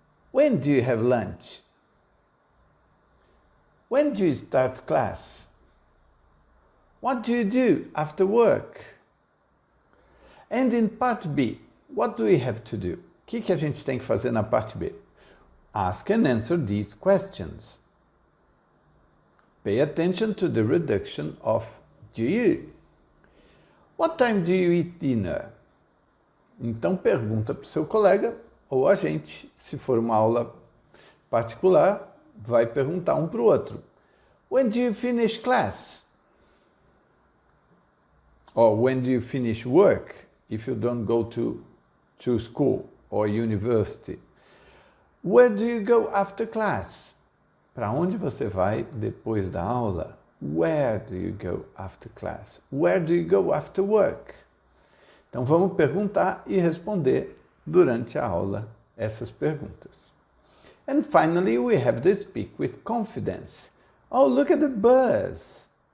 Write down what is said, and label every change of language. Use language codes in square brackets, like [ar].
[en] When do you have lunch? When do you start class? What do you do after work? And in part B, what do we have to do? [pt] O que a gente tem que fazer na parte B? [en] Ask and answer these questions. Pay attention to the reduction of do you. What time do you eat dinner? [pt] Então pergunta para o seu colega ou a gente, se for uma aula particular, vai perguntar um para o outro. [en] When do you finish class? Or when do you finish work if you don't go to school or university? Where do you go after class? [pt] Para onde você vai depois da aula? [en] Where do you go after class? Where do you go after work? [pt] Então vamos perguntar e responder durante a aula essas perguntas. [en] And finally we have the speak with confidence. Oh, look at the bus.